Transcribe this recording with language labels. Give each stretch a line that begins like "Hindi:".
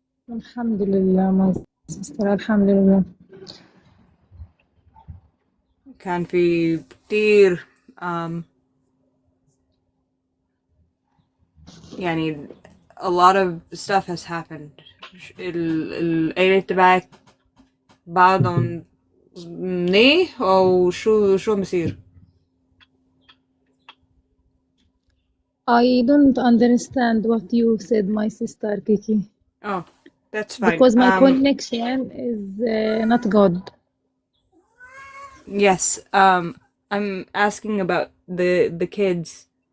Arabic: الحمد لله
English: my sister
Arabic: الحمد لله. كان في كتير يعني
English: a lot of stuff has happened.
Arabic: العيلة تبعك بعضهم منيح أو شو مصير؟
English: I don't understand what you said, my sister Kiki. Oh, that's fine. Because my connection is not good. Yes, I'm asking about the kids.